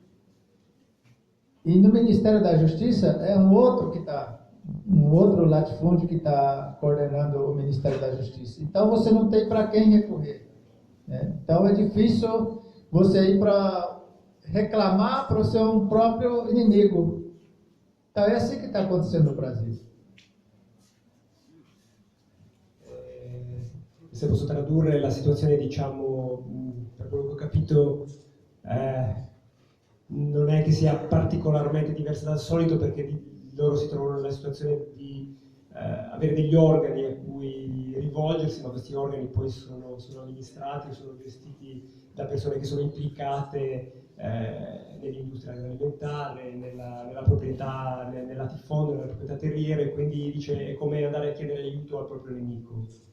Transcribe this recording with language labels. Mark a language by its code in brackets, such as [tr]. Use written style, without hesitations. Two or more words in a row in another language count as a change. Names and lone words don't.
[pt] E no Ministério da Justiça é um outro latifúndio que está coordenando o Ministério da Justiça. Então você não tem para quem recorrer. Né? Então é difícil você ir para reclamar para o seu próprio inimigo. Então è sì che sta acontecendo no Brasil. [it] Se posso tradurre la situazione, diciamo, per quello che ho capito, non è che sia particolarmente diversa dal solito, perché loro si trovano nella situazione di avere degli organi a cui rivolgersi, ma questi organi poi sono amministrati, sono gestiti da persone che sono implicate nell'industria agroalimentare, nella proprietà, nel latifondo, nella proprietà terriere, quindi dice è come andare a chiedere aiuto al proprio nemico.